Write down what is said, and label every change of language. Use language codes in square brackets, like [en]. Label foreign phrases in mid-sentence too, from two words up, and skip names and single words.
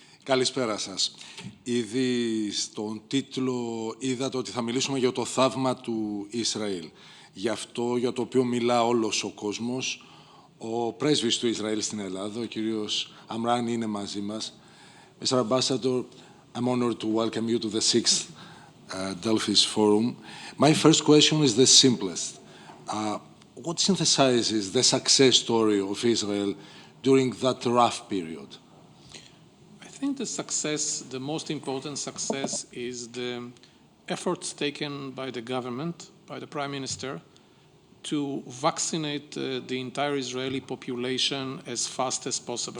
[el] Καλησπέρα σας. Ήδη στον τίτλο είδατε ότι θα μιλήσουμε για το θαύμα του Ισραήλ. Γι' αυτό για το οποίο μιλά όλος ο κόσμος. Ο πρέσβης του Ισραήλ στην Ελλάδα, ο κύριος Amrani, είναι μαζί μας. [en] Mr. Ambassador, I'm honored to welcome you to the 6th Delphi's Forum. My first question is the simplest. What synthesizes the success story of Israel during that rough period? I think the most important success is the efforts taken by the government, by the Prime Minister, to vaccinate the entire Israeli population as fast as possible.